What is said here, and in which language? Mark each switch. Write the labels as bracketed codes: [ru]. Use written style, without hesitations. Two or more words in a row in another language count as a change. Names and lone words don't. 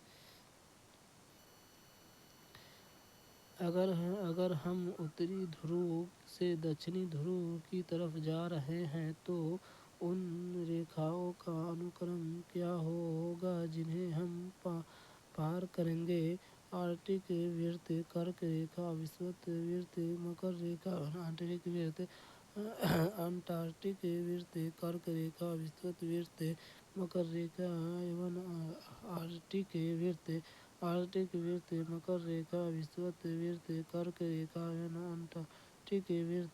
[hi] अगर हम उत्तरी ध्रुव से दक्षिणी ध्रुव की तरफ जा रहे हैं तो इन रेखाओं का अनुक्रम क्या होगा जिन्हें हम पार करेंगे? आर्कटिक वृत्त, कर्क रेखा, विषुवत वृत्त, मकर रेखा, अंटार्कटिक वृत्त, कर्क रेखा, विषुवत वृत्त, मकर रेखा एवं आर्कटिक वृत्त. आर्कटिक वृत्त, मकर रेखा, विषुवत वृत्त, कर्क रेखा एवं अंटार्कटिक वृत्त.